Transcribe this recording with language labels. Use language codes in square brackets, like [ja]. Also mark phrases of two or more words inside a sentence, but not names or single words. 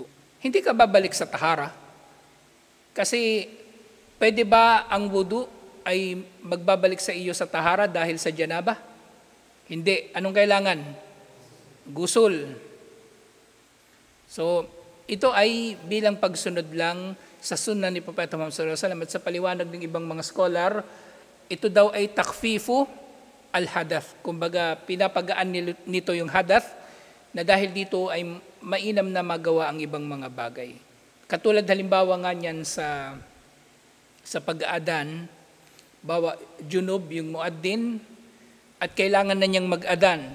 [tl] Hindi ka babalik sa tahara. Kasi pwede ba ang wudu ay magbabalik sa iyo sa tahara dahil sa janaba? Hindi. Anong kailangan? Gusul. So, ito ay bilang pagsunod lang sa sunnah ni Propeta Muhammad [ar] صلى الله عليه وسلم [tl] at sa paliwanag ng ibang mga scholar, ito daw ay [ar] تخفيفُ الحدث. [tl] Kumbaga, pinapagaan nito yung hadath na dahil dito ay mainam na magawa ang ibang mga bagay. Katulad halimbawa nga niyan sa pag-aadan, bawa junub yung muaddin at kailangan na niyang mag-adan.